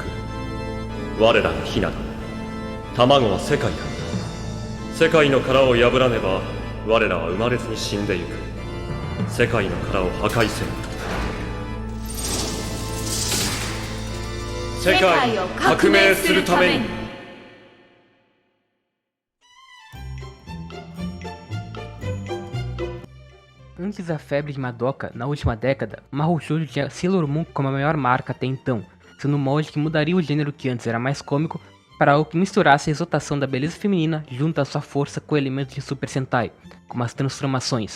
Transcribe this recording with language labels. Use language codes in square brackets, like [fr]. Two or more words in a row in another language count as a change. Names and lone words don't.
[ja] 我らがひなだ。卵は世界だ。世界の殻を破らねば我らは生まれずに死んでゆく。世界の殻を破壊せよ。世界を革命するために。 [pt] Antes da febre de Madoka, na última década, o [ja] 魔法少女 [pt] tinha Sailor Moon como a maior marca até então, sendo um molde que mudaria o gênero que antes era mais cômico para algo que misturasse a exaltação da beleza feminina junto à sua força com elementos de Super Sentai, como as transformações.